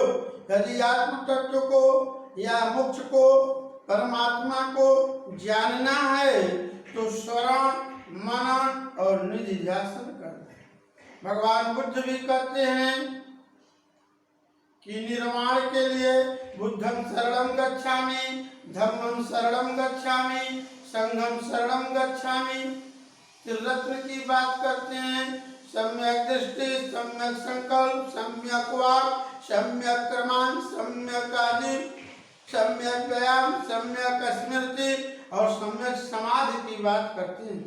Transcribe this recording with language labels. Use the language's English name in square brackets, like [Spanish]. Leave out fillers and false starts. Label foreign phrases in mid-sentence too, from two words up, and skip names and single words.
[Hindi] यदि आत्म तत्व को या मोक्ष को, परमात्मा को जानना है तो श्रवण, मनन और निधिध्यासन करना। भगवान बुद्ध भी कहते हैं कि निर्माण के लिए [Pali] बुद्धं शरणं गच्छामि, धम्मं शरणं गच्छामि, संघं शरणं गच्छामि। [Hindi] त्रिरत्न की बात करते हैं, सम्यक दृष्टि, सम्यक संकल्प, सम्यक वाक्, सम्यक क्रमान, सम्यक आदि, सम्यक व्यायाम, सम्यक स्मृति और सम्यक समाधि की बात करते हैं।